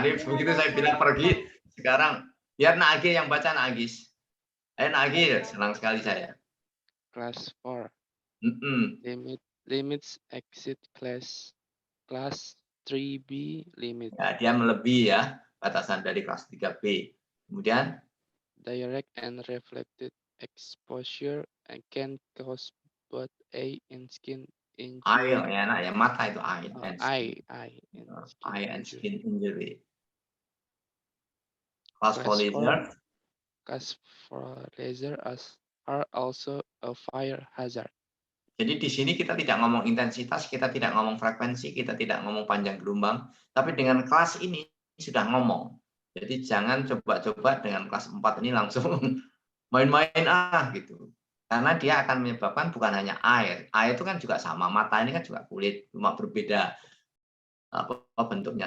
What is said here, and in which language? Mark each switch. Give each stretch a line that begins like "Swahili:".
Indonesian: Ini begitu saya bilang pergi, sekarang biar Agis yang baca, Agis. Ayo, Agis, senang sekali saya.
English: Class 4. Mm-mm. Limits exit class 3B limit.
Indonesian: Ya, dia melebihi ya batasan dari kelas 3B. Kemudian
English: Direct and reflected exposure can cause both eye and skin injury.
Indonesian: ya, mata itu
English: eye and skin injury. Class 4 laser. Class 4 laser are also a fire hazard.
Indonesian: Jadi di sini kita tidak ngomong intensitas, kita tidak ngomong frekuensi, kita tidak ngomong panjang gelombang, tapi dengan kelas ini sudah ngomong. Jadi jangan coba-coba dengan kelas 4 ini langsung main-main gitu. Karena dia akan menyebabkan bukan hanya air. Air itu kan juga sama, mata ini kan juga kulit, cuma berbeda bentuknya.